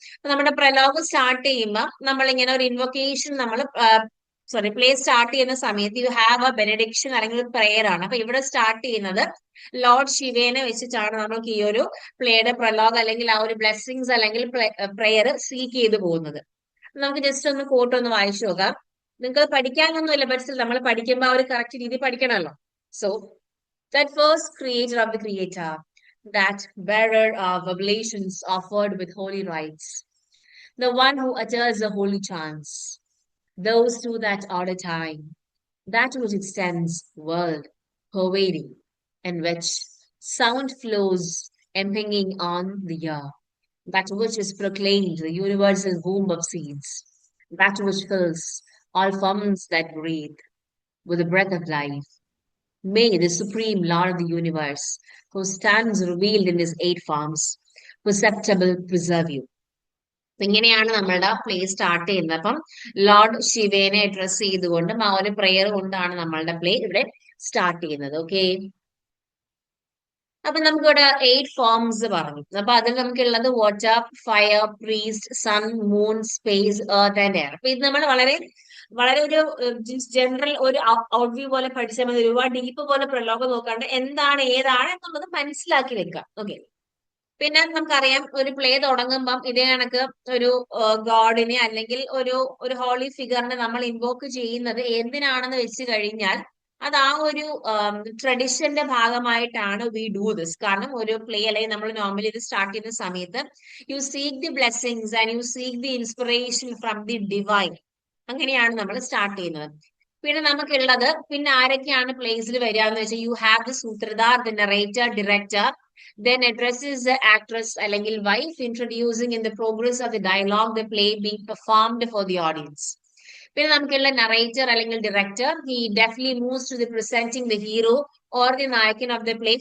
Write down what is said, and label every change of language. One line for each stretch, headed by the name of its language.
Malayalam: അപ്പൊ നമ്മുടെ Prolog start ചെയ്യുമ്പോൾ നമ്മൾ ഇങ്ങനെ ഒരു ഇൻവൊക്കേഷൻ നമ്മൾ പ്ലേ സ്റ്റാർട്ട് ചെയ്യുന്ന സമയത്ത്
English: you have a benediction
Malayalam: അല്ലെങ്കിൽ ഒരു പ്രെയർ ആണ്. അപ്പൊ ഇവിടെ സ്റ്റാർട്ട് ചെയ്യുന്നത് ലോർഡ് ശിവേനെ വെച്ചിട്ടാണ് നമ്മൾക്ക് ഈ ഒരു പ്ലേയുടെ പ്രലോഗ് അല്ലെങ്കിൽ ആ ഒരു ബ്ലെസ്സിങ്സ് അല്ലെങ്കിൽ പ്രെയർ സീക്ക് ചെയ്ത് പോകുന്നത്. നമുക്ക് ജസ്റ്റ് ഒന്ന് കോട്ട് ഒന്ന് വായിച്ചു നോക്കാം. നിങ്ങൾക്ക് പഠിക്കാനൊന്നുമില്ല, ബട്ട് സ്റ്റിൽ നമ്മൾ പഠിക്കുമ്പോൾ ആ ഒരു കറക്റ്റ് രീതി പഠിക്കണമല്ലോ.
English: So that first creator of the creator, that bearer of oblations offered with holy rites, the one who utters the holy chants, those two that order time, that which extends world, pervading, in which sound flows impinging on the ear, that which is proclaimed the universal womb of seeds, that which fills all forms that breathe with the breath of life. May the supreme Lord of the universe, who stands revealed in his 8 forms, perceptible preserve you.
Malayalam: ഇങ്ങനെയാണ് നമ്മളുടെ play start ചെയ്യുന്നത്. അപ്പം Lord ശിവേനെ address ചെയ്തുകൊണ്ടും ആ ഒരു prayer കൊണ്ടാണ് നമ്മളുടെ play ഇവിടെ start ചെയ്യുന്നത്. ഓക്കെ, അപ്പൊ നമുക്കിവിടെ 8 ഫോംസ് പറഞ്ഞു. അപ്പൊ അതിൽ നമുക്കുള്ളത്
English: Water, fire, priest, sun, moon, space, earth and air.
Malayalam: അപ്പൊ ഇത് നമ്മൾ വളരെ വളരെ ഒരു ജനറൽ ഒരു ഔട്ട്വ്യൂ പോലെ പഠിച്ചാൽ മതി. ഒരുപാട് ഡീപ്പ് പോലെ പ്രലോഗം നോക്കാണ്ട് എന്താണ് ഏതാണ് എന്നുള്ളത് മനസ്സിലാക്കി വെക്കാം. ഓക്കെ, പിന്നെ നമുക്കറിയാം ഒരു പ്ലേ തുടങ്ങുമ്പം ഇതേ കണക്ക് ഒരു ഗോഡിനെ അല്ലെങ്കിൽ ഒരു ഹോളി ഫിഗറിനെ നമ്മൾ ഇൻവോക്ക് ചെയ്യുന്നത് എന്തിനാണെന്ന് വെച്ച് കഴിഞ്ഞാൽ അത് ആ ഒരു ട്രഡീഷന്റെ ഭാഗമായിട്ടാണ്
English: We do this.
Malayalam: കാരണം ഒരു പ്ലേ അല്ലെങ്കിൽ നമ്മൾ നോർമലി ഇത് സ്റ്റാർട്ട് ചെയ്യുന്ന സമയത്ത്
English: You seek the blessings and you seek the inspiration from the divine.
Malayalam: അങ്ങനെയാണ് നമ്മൾ സ്റ്റാർട്ട് ചെയ്യുന്നത്. പിന്നെ നമുക്കുള്ളത് പിന്നെ ആരൊക്കെയാണ് പ്ലേസിൽ വരിക എന്ന് വെച്ചാൽ
English: You have the sutradhar, the narrator, director, then addresses the actress അല്ലെങ്കിൽ wife, introducing in the progress of the dialogue the play being performed for the audience.
Malayalam: പിന്നെ നമുക്കുള്ള നറേറ്റർ അല്ലെങ്കിൽ director,
English: he definitely moves to the presenting the hero or the nayakan of the play.